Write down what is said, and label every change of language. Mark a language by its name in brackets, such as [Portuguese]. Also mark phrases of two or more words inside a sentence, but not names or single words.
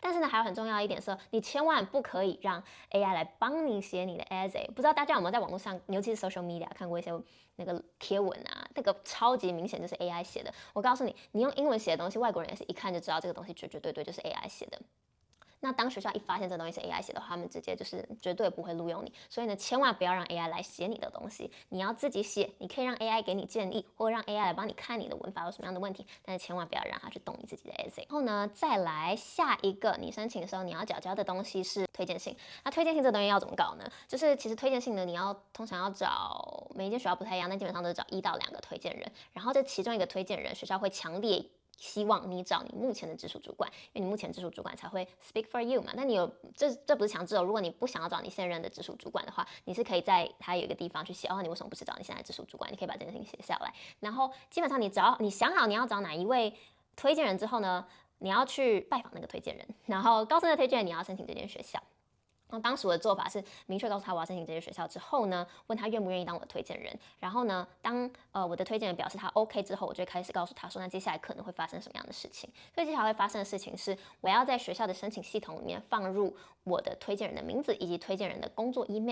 [Chinese] 但是呢，還有很重要一點是，你千萬不可以讓 AI 來幫你寫你的 essay。不知道大家有沒有在網絡上，尤其是 [English] social media [Chinese] 看過一些那個貼文啊，那個超級明顯就是 AI 寫的。我告訴你，你用英文寫的東西，外國人也是一看就知道這個東西絕對就是 AI 寫的。那當學校一發現這東西是 AI 寫的話，他們直接就是絕對不會錄用你。所以呢，千萬不要讓 AI 來寫你的東西，你要自己寫。你可以讓 AI 給你建議，或者讓 AI 來幫你看你的文法有什麼樣的問題，但是千萬不要讓它去動你自己的 essay。然後呢，再來下一個你申請的時候你要繳交的東西是推薦信。那推薦信這東西要怎麼搞呢？就是其實推薦信呢，你通常要找每一間學校不太一樣，但基本上都是找1到2個推薦人，然後這其中一個推薦人學校會強烈希望你找你目前的直屬主管，因為你目前直屬主管才會 [English] speak for you [Chinese] 嘛。但你這不是強制哦。如果你不想要找你現任的直屬主管的話，你是可以在他有一個地方去寫你為什麼不是找你現在的直屬主管？你可以把這件事情寫下來。然後基本上你想好你要找哪一位推薦人之後呢，你要去拜訪那個推薦人，然後告訴那個推薦人你要申請這間學校。那当时我的做法是明确告诉他我要申请这些学校之后呢，问他愿不愿意当我的推荐人。然后呢，当我的推荐人表示他 OK 之后，我就会开始告诉他说，那接下来可能会发生什么样的事情。所以接下来会发生的事情是，我要在学校的申请系统里面放入我的推荐人的名字以及推荐人的工作 email。